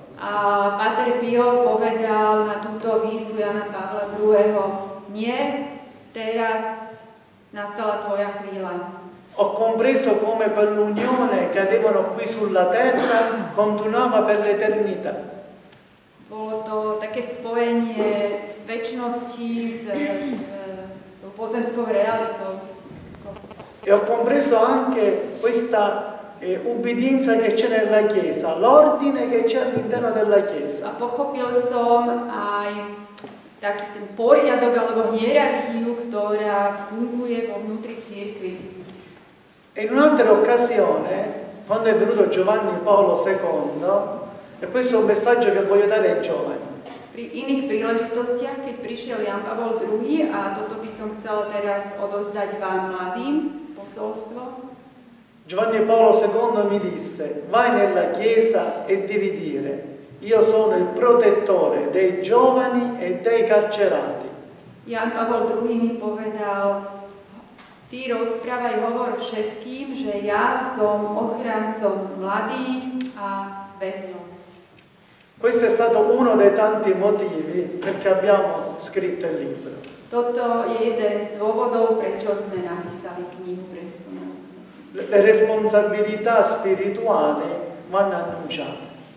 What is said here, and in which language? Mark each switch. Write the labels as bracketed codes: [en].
[sk] A Padre Pio povedal na túto výzvu Jana Pavla II, nie, teraz nastala tvoja chvíľa. [it] Ho compreso come per l'unione che avevano qui sulla terra continuava per l'eternità. [sk] Bolo to také spojenie večnosti s pozemskou realitou. [it] E ho compreso anche questa ubbidienza che c'è nella Chiesa, l'ordine che c'è all'interno della Chiesa. [sk] A pochopil som aj taký ten poriadok alebo hierarchiu, ktorá funguje vo vnútri cirkvi. [it] E in un'altra occasione quando è venuto Giovanni Paolo II, e questo è un messaggio che voglio dare ai giovani. [sk] Pri iných príležitostiach, keď prišiel Jan Pavol II, a toto by som chcela teraz odozdať vám mladým, posolstvo. [it] Giovanni Paolo II mi disse: vai nella chiesa e devi dire: io sono il protettore dei giovani e dei carcerati. [sk] Jan Pavol II mi povedal: ty rozprávaj, hovor všetkým, že ja som ochrancom mladých a väzňov. [it] Questo è stato uno dei tanti motivi perché abbiamo scritto il libro. [sk] Toto je jeden z dôvodov, prečo sme napísali knihu, prečo som napísali. [it] Le responsabilità spirituali vanno annunciate.